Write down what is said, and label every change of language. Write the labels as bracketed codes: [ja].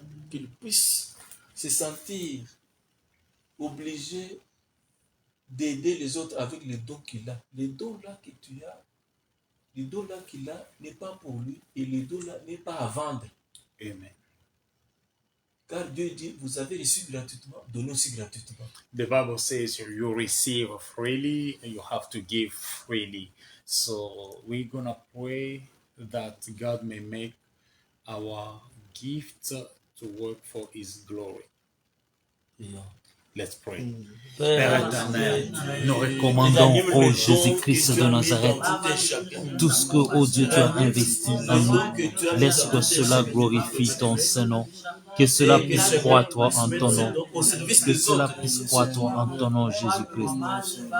[fr] Qu'il puisse se sentir obligé d'aider les autres avec les dons qu'il a. Les dons là que tu as, les dons là qu'il a n'est pas pour lui et les dons là n'est pas à vendre. Amen. Car Dieu dit, vous avez reçu gratuitement, donnez aussi gratuitement. [en] The Bible says you receive freely and you have to give freely. So we're gonna pray that God may make our gift to work for His glory. [fr] Prions. [en] Let's pray. [fr] Père éternel, Nous recommandons au Jésus-Christ de Nazareth tout ce que, ô Dieu, tu as investi en nous. Laisse que cela glorifie ton Saint-Nom. Que cela puisse croître en ton nom. Que cela puisse croître en ton nom, Jésus-Christ.